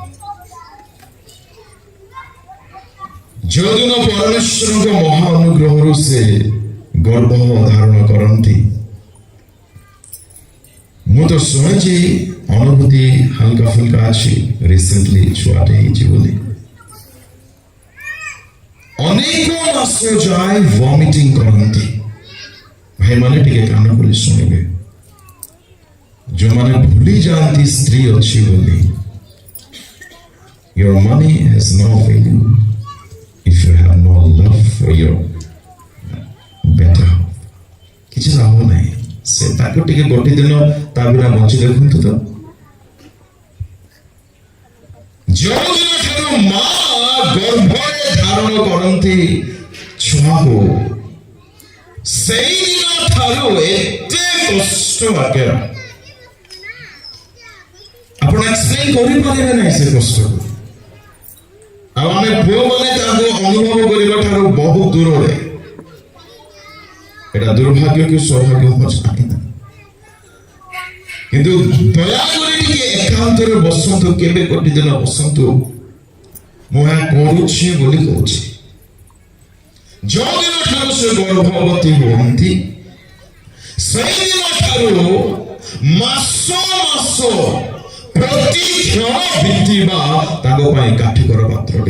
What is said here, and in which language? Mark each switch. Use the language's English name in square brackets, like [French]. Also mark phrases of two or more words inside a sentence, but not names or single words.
[Odia] ଯେଉଁଦିନ ପରମେଶ୍ୱରଙ୍କ ମହା ଅନୁଗ୍ରହରୁ ସେ ଗର୍ଭ ଧାରଣ କରନ୍ତି ମୁଁ ତ ଶୁଣିଛି ଅନୁଭୂତି [Hindi] हल्का फुल्का [Odia] ଅଛି ରିସେଣ୍ଟଲି ଛୁଆଟେ ହେଇଛି ବୋଲି। ଅନେକ ମାସ ଯାଏ ଭମିଟିଂ କରନ୍ତି। ଭାଇମାନେ ଟିକେ କାନ ଖୋଲି ଶୁଣିବେ। ଯେଉଁମାନେ ଭୁଲି ଯାଆନ୍ତି ସ୍ତ୍ରୀ ଅଛି ବୋଲି [English] your money has no value if you have no love for your better half. [Odia] କିଛି ଲାଭ ନାହିଁ। ସେ ତାକୁ ଟିକେ ଗୋଟିଏ ଦିନ ତା ବିନା ବଞ୍ଚି ଦେଖନ୍ତୁ ତ। ଯେଉଁଦିନ ଠାରୁ ମା ଗର୍ଭରେ ଧାରଣ କରନ୍ତି ଛୁଆକୁ ସେଇଦିନ ଠାରୁ ଏତେ କଷ୍ଟ ଆଜ୍ଞା ଆପଣ ଏକ୍ସପ୍ଲେନ କରିପାରିବେ ନାହିଁ ସେ କଷ୍ଟକୁ। ଆଉ ଆମେ ପୁଅମାନେ ତାକୁ ଅନୁଭବ କରିବା ଠାରୁ ବହୁତ ଦୂରରେ। [Bangla] এটা দুর্ভাগ্য কি সৌভাগ্য জানি না। [Odia] কিন্তু ଦୟାକରି ଟିକେ ଏକାନ୍ତରେ ବସନ୍ତୁ। କେବେ ଗୋଟିଏ ଦିନ ବସନ୍ତୁ। ମୁଁ ଏହା କରୁଛି ବୋଲି କହୁଛି। ଯେଉଁଦିନ ଠାରୁ ସେ ଗର୍ଭବତୀ ହୁଅନ୍ତି ସେଇଦିନ ଠାରୁ ମାସ ମାସ ପ୍ରତି କ୍ଷଣ ବିତିବା ତାଙ୍କ ପାଇଁ କାଠିକର ପାତ୍ରଟି।